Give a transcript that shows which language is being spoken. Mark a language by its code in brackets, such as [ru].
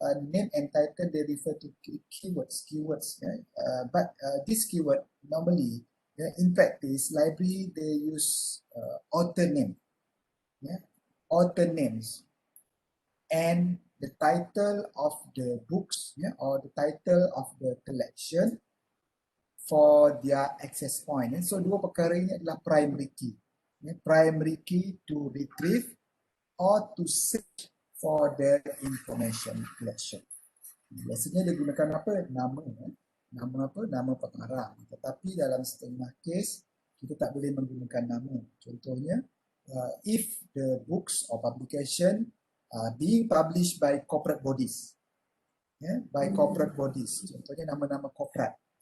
[en] Name and title they refer to keywords. But this keyword normally, in practice, library they use author name. Author names and the title of the books or the title of the collection for their access point. [ms] So dua perkara ini adalah primary key. [en] Primary key to retrieve or to search for the information collection. [ms] Biasanya dia gunakan apa? Nama. Nama apa? Nama pengarang. Tetapi dalam setengah kes kita tak boleh menggunakan nama. Contohnya [en] if the books or publication being published by corporate bodies, by corporate bodies, [ms] contohnya nama-nama korporat.